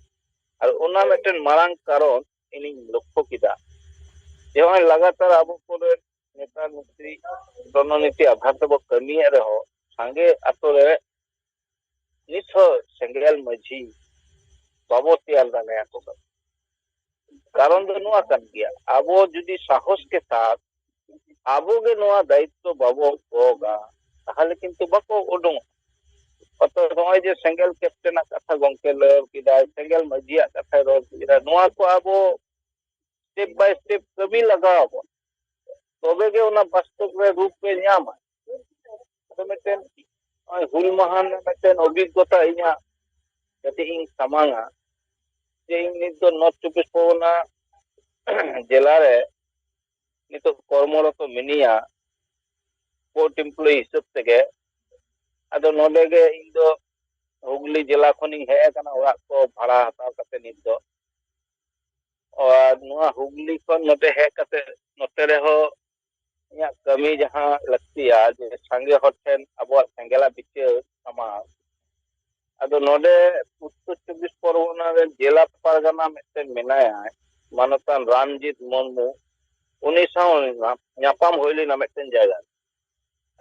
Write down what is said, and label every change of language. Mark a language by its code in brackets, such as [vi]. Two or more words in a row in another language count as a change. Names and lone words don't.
[sat] ᱟᱨ ᱚᱱᱟ ᱢᱤᱫᱴᱮᱱ ᱢᱟᱨᱟᱝ ᱠᱟᱨᱚᱱ ᱤᱧᱤᱧ ᱞᱚᱠᱠᱷᱚ ᱠᱮᱫᱟ ᱡᱮ ᱱᱚᱜᱼᱚᱭ ᱞᱟᱜᱟᱛᱟᱨ ᱟᱵᱚ ᱠᱚᱨᱮ ᱱᱮᱛᱟ ᱢᱚᱱᱛᱨᱤ ᱨᱚᱱᱚᱱᱤᱛᱤ ᱟᱫᱷᱟᱨ ᱛᱮᱵᱚ ᱠᱟᱹᱢᱤᱭᱮᱫ ᱨᱮᱦᱚᱸ ᱥᱟᱸᱜᱮ ᱟᱛᱳ ᱨᱮ ᱱᱤᱛᱦᱚᱸ ᱥᱮᱸᱜᱮᱞ ᱢᱟᱹᱡᱷᱤ ᱵᱟᱵᱚ ᱛᱮᱭᱟᱨ ᱫᱟᱲᱮᱭᱟᱠᱚ ᱠᱟᱱᱟ। ᱠᱟᱨᱚᱱ ᱫᱚ ᱱᱚᱣᱟ ᱠᱟᱱ ᱜᱮᱭᱟ, ᱟᱵᱚ ᱡᱩᱫᱤ ᱥᱟᱦᱚᱥ [hi] के साथ [sat] ᱟᱵᱚᱜᱮ ᱱᱚᱣᱟ ᱫᱟᱭᱤᱛᱛᱚ ᱵᱟᱵᱚ ᱜᱚᱜᱟ, [bn] তাহলে কিন্তু [sat] ᱵᱟᱠᱚ ᱩᱰᱩᱝᱚᱜᱼᱟ। অর্থাৎ নয় যে সেঙ্গেল ক্যাপ্টেনের কথা গমকে লয় কিদায়, সেঙ্গেল মাঝিয়ার কথা রয় কিদায়, নোয়া কো আবো [en] step by step [sat] কবি লাগাও আবো, তবে গে ওনা বাস্তব রে রূপ পে ᱧᱟᱢᱟ। তো মিটেন হুল মাহান মিটেন অভিজ্ঞতা ইᱧᱟ যাতে ইᱧ সামাঙা যে ইᱧ নিত ᱫᱚ নর্থ চব্বিশ পরগনা জেলা রে নিত কর্মরত মিনিয়া [en] court employee [sat] হিসাব থেকে। ᱟᱫᱚ ᱱᱚᱰᱮ ᱜᱮ ᱤᱧ ᱫᱚ হুগলি জেলা ᱠᱷᱚᱱᱤᱧ ᱦᱮᱡ ᱟᱠᱟᱱᱟ ᱚᱲᱟᱜ ᱠᱚ ᱵᱷᱟᱲᱟ ᱦᱟᱛᱟᱣ ᱠᱟᱛᱮ ᱱᱤᱛ ᱫᱚ। ᱟᱨ ᱱᱚᱣᱟ হুগলি ᱠᱷᱚᱱ ᱱᱚᱛᱮ ᱦᱮᱡ ᱠᱟᱛᱮ ᱱᱚᱛᱮ ᱨᱮᱦᱚᱸ ᱤᱧᱟᱹᱜ ᱠᱟᱹᱢᱤ ᱡᱟᱦᱟᱸ ᱞᱟᱹᱠᱛᱤᱭᱟ ᱡᱮ ᱥᱟᱸᱜᱮ ᱦᱚᱲ ᱴᱷᱮᱱ ᱟᱵᱚᱣᱟᱜ ᱥᱮᱸᱜᱮᱞᱟᱜ ᱵᱤᱪᱟᱹᱨ ᱥᱟᱢᱟᱝ। ᱟᱫᱚ ᱱᱚᱰᱮ ᱩᱛᱛᱚᱨ ᱪᱚᱵᱽᱵᱤᱥ ᱯᱚᱨᱜᱚᱱᱟ ᱨᱮ ᱡᱮᱞᱟ ᱯᱟᱨᱜᱟᱱᱟ ᱢᱤᱫᱴᱮᱱ ᱢᱮᱱᱟᱭᱟ ᱢᱟᱱᱚᱛᱟᱱ ᱨᱟᱢᱡᱤᱛ ᱢᱩᱨᱢᱩ, ᱩᱱᱤ ᱥᱟᱶ ᱧᱟᱯᱟᱢ ᱦᱩᱭ ᱞᱮᱱᱟ ᱢᱤᱫᱴᱮᱱ ᱡᱟᱭᱜᱟ ᱨᱮ।